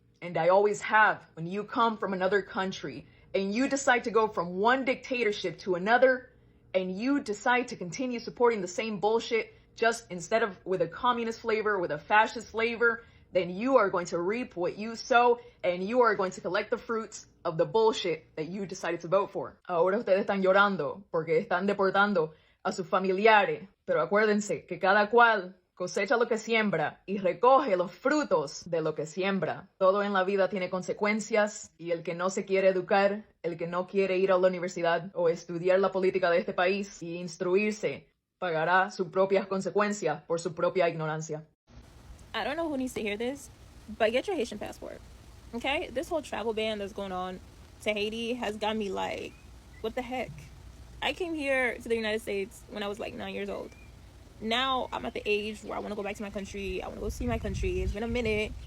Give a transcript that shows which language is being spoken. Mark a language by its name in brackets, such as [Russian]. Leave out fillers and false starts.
[English] And I always have. When you come from another country and you decide to go from one dictatorship to another, and you decide to continue supporting the same bullshit, just instead of with a communist flavor, with a fascist flavor, then you are going to reap what you sow, and you are going to collect the fruits of the bullshit that you decided to vote for. [Spanish] Ahora ustedes están llorando porque están deportando a sus familiares, pero acuérdense que cada cual cosecha lo que siembra y recoge los frutos de lo que siembra. Todo en la vida tiene consecuencias, y el que no se quiere educar, el que no quiere ir a la universidad o estudiar la política de este país y instruirse, pagará sus propias consecuencias por su propia ignorancia. [English] I don't know who needs to hear this, but get your Haitian passport, okay? This whole travel ban that's going on to Haiti has got me like, what the heck? I came here to the United States when I was like 9 years old. Now I'm at the age where I want to go back to my country. I want to go see my country. It's been a minute.